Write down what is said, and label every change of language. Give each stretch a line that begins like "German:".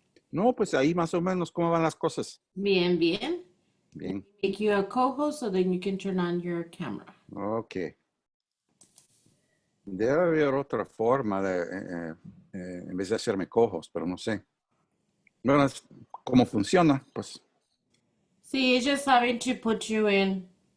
Spanish: No, pues ahí más o menos cómo van las cosas. Bien, bien. Bien,
English: Make you a co-host so then you can turn on your camera. ok.
Spanish: Debe haber otra forma de, en vez de hacerme cojos, pero no sé. Bueno, cómo funciona, pues
English: Sí, just having to put you in.